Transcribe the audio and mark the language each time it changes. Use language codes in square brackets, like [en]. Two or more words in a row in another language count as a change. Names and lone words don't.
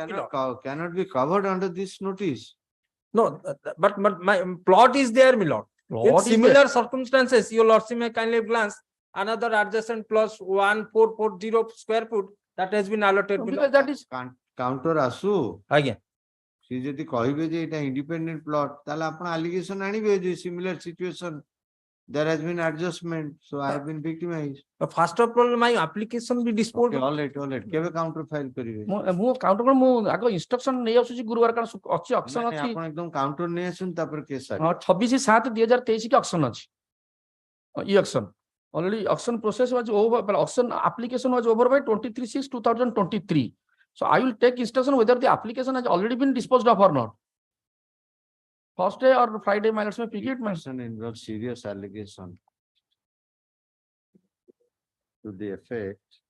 [en] Cannot be covered under this notice. No, but my plot is there, my lord. In similar circumstances, your lordship may kindly glance another adjacent plus 1440 square foot that has been allotted. Because that is counter ASU. Again. [or] ସେ ଯଦି କହିବେ ଯେ ଏଇଟା [en] independent plot, [or] ତାହେଲେ ଆପଣ allegation ଆଣିବେ ଯେ [en] similar situation. There has been adjustment, so I have been victimized. First of all, my application be disposed. Okay, all right. [or] କେବେ counter file କରିବେ? ମୁଁ କାଉଣ୍ଟର କଣ ମୁଁ ଆଗ ଇନଷ୍ଟ୍ରକ୍ସନ ନେଇ ଆସୁଛି ଗୁରୁବାର କାରଣ ଅଛି ଅକ୍ସନ ନାଇଁ, ଅଛି ଆପଣ ଏକଦମ counter ନେଇ ଆସନ୍ତୁ ତାପରେ କେସ୍ ହଁ 26/7/2023 କି ଅକ୍ସନ ଅଛି ଇ ଅକ୍ସନ [en] already auction process was over, but auction application was over by 23/6/2023. So I will take instruction whether the application has already been disposed of or not. First day or Friday, my let's pick it. Person involves serious allegation to the effect